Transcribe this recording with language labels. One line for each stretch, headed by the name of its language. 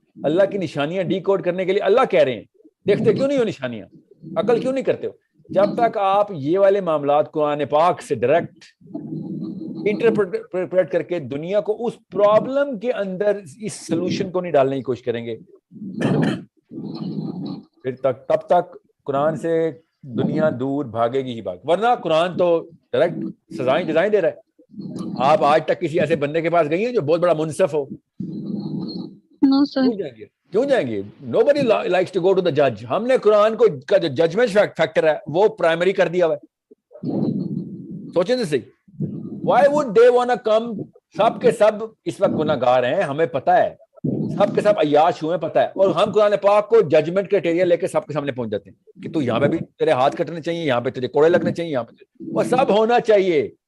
Urdu: اللہ کی نشانیاں D code کرنے کے لیے اللہ کہہ رہے ہیں, دیکھتے کیوں نہیں ہو نشانیاں, عقل کیوں نہیں کرتے ہو؟ جب تک آپ یہ والے معاملات قرآن پاک سے ڈائریکٹ انٹرپریٹ کر کے دنیا کو اس پرابلم کے اندر اس سلوشن کو نہیں ڈالنے کی کوشش کریں گے, پھر تب تک قرآن سے دنیا دور بھاگے گی ہی ورنہ قرآن تو ڈائریکٹ سزائیں جزائیں دے رہا ہے. آپ آج تک کسی ایسے بندے کے پاس گئی ہیں جو بہت بڑا منصف ہو؟ نو سر. کیوں جائیں گے؟
English: nobody likes to go to the judge.
Urdu: ہم نے قرآن کو کا جو ججمنٹ فیکٹر ہے وہ پرائمری کر دیا ہوا ہے. سوچیں تو صحیح.
English: why would they wanna come؟
Urdu: سب کے سب اس وقت گناہگار ہیں، ہمیں پتا ہے، سب کے سب عیاش ہوئے پتا ہے، اور ہم قرآن پاک کو ججمنٹ کرائٹیریا لے کے سب کے سامنے پہنچ جاتے ہیں کہ تو یہاں پہ بھی تیرے ہاتھ کٹنے چاہیے، یہاں پہ تیرے کوڑے لگنے چاہیے، یہاں پہ وہ سب ہونا چاہیے.